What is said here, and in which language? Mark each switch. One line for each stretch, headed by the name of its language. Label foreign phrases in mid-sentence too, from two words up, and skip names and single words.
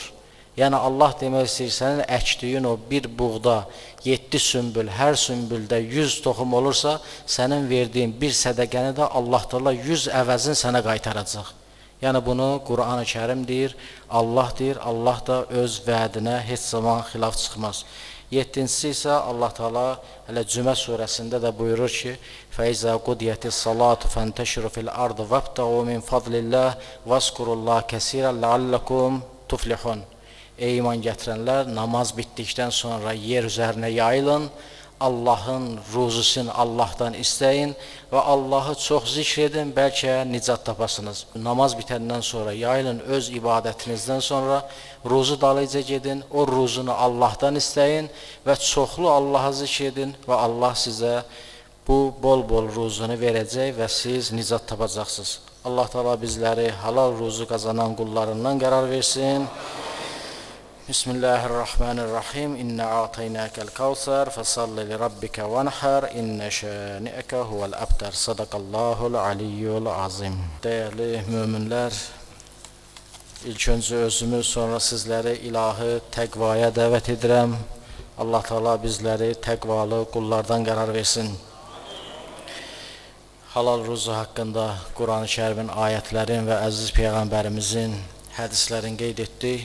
Azerbaijani: Yəni Allah demək istəyir, sənin əkdiyin o bir buğda 7 sümbül, hər sümbüldə 100 toxum olursa, sənin verdiyin bir sədəqəni də Allah Teala 100 əvəzin sənə qaytaracaq. Yəni bunu Quran-ı Kərim deyir, Allah deyir, Allah da öz vədinə heç zaman xilaf çıxmaz. 7-cisi isə Allah Teala hələ Cümə surəsində də buyurur ki,
Arabic: فَإِذَا قُدِيَتِ الصَّلَاةُ فَانْتَشِرُوا فِي الْأَرْضِ وَابْتَغُوا مِنْ فَضْلِ اللّٰهِ وَاذْكُرُوا اللّٰهَ كَثِيرًا لَعَلَّكُمْ تُفْلِحُونَ.
Azerbaijani: Ey iman gətirənlər, namaz bitdikdən sonra yer üzərinə yayılın, Allahın ruzusunu Allahdan istəyin və Allahı çox zikr edin, bəlkə nicat tapasınız. Namaz bitəndən sonra yayılın, öz ibadətinizdən sonra ruzu dalıca gedin, o ruzunu Allahdan istəyin və çoxlu Allahı zikr edin və Allah sizə bu bol-bol ruzunu verəcək və siz nicat tapacaqsınız. Allah Teala bizləri halal ruzu qazanan qullarından qərar versin.
Arabic: Bismillahirrahmanirrahim. إنا أعطيناك الكوثر فصل لربك وانحر إن شانئك هو الأبتر. صدق الله العلي العظيم.
Azerbaijani: Dəyərli möminlər, ilk öncə özümü, sonra sizləri ilahi təqvaya dəvət edirəm. Allah Teala bizləri təqvalı qullardan qərar versin. Halal ruzu haqqında Quran-ı Kərimin ayətlərin və əziz Peyğəmbərimizin hədislərini qeyd etdik.